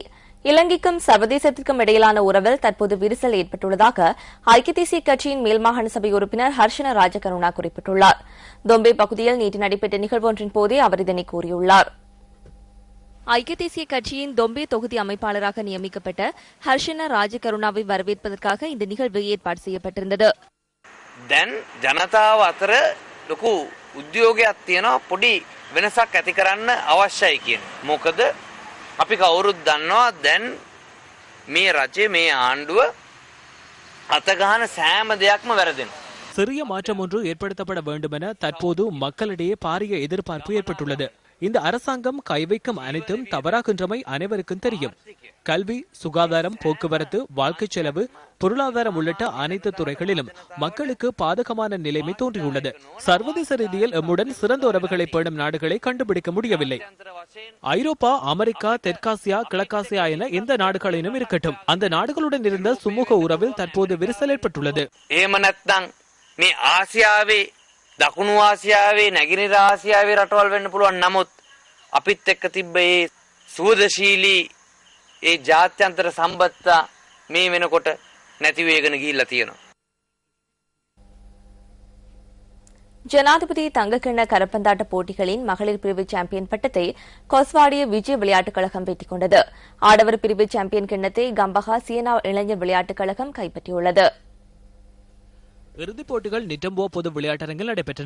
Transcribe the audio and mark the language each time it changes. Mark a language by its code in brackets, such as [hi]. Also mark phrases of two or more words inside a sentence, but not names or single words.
[ta] இலங்கைக்கும் சர்வதேசத்திற்கும் இடையிலான உறவில் தற்போது விரிசல் ஏற்பட்டுள்ளதாக ஐக்கிய தேசிய கட்சியின் மேல்மாகாண சபை உறுப்பினர் ஹர்ஷன ராஜகருணா குறிப்பிட்டுள்ளார். தொம்பே பகுதியில் நேற்று நடைபெற்ற நிகழ்வொன்றின் போதே அவர் இதனை கூறியுள்ளார். ஐக்கிய தேசிய கட்சியின் தொம்பே தொகுதி அமைப்பாளராக நியமிக்கப்பட்ட ஹர்ஷன ராஜகருணாவை வரவேற்பதற்காக இந்த நிகழ்வு ஏற்பாடு செய்யப்பட்டிருந்தது. [si] දැන් ජනතාව අතර ලොකු උද්‍යෝගයක් තියෙනවා පොඩි වෙනසක් ඇති කරන්න අවශ්‍යයි කියන. මොකද අපි කවුරුත් දන්නවා දැන් මේ රජේ මේ ආණ්ඩුව අතගහන සෑම දෙයක්ම වැරදෙනවා. [ta] சிறிய மாற்றம் ஒன்று ஏற்படுத்தப்பட வேண்டும் என தற்போது மக்களிடையே பாரிய எதிர்பார்ப்பு ஏற்பட்டுள்ளது. இந்த அரசாங்கம் கைவைக்கும் அனைத்தும் தவறாகின்றமை அனைவருக்கும் தெரியும். கல்வி, சுகாதாரம், போக்குவரத்து, வாழ்க்கை செலவு, பொருளாதாரம் உள்ளிட்ட அனைத்து துறைகளிலும் மக்களுக்கு பாதகமான நிலைமை தோன்றியுள்ளது. சர்வதேச ரீதியில் எம்முடன் சிறந்த உறவுகளை பேணும் நாடுகளை கண்டுபிடிக்க முடியவில்லை. ஐரோப்பா, அமெரிக்கா, தெற்காசியா, கிழக்காசியா என எந்த நாடுகளிலும் இருக்கட்டும், அந்த நாடுகளுடன் இருந்த சுமூக உறவில் தற்போது விரிசல் ஏற்பட்டுள்ளது. [si] මේ ආසියාවේ දකුණු ආසියාවේ නැගෙනහිර ආසියාවේ රටවල් වෙන්න පුළුවන්. නමුත් අපිත් එක්ක තිබ්බ ඒ සුවදශීලී ඒ ජාත්‍යන්තර සම්බන්ධතා මේ වෙනකොට නැති වෙගෙන ගිහිල්ලා තියෙනවා. [ta] ஜனாதிபதி தங்கக்கிண்ண கரப்பந்தாட்ட போட்டிகளின் மகளிர் பிரிவு சாம்பியன் பட்டத்தை கொஸ்வாடிய விஜய் விளையாட்டுக் கழகம் வெற்றிக் கொண்டது. ஆடவர் பிரிவு சாம்பியன் கிண்ணத்தை கம்பஹா சியனா இளைஞர் விளையாட்டுக் கழகம் கைப்பற்றியுள்ளது. இறுதிப் போட்டிகள் நிட்டம்போ பொது விளையாட்டரங்கில் நடைபெற்றன.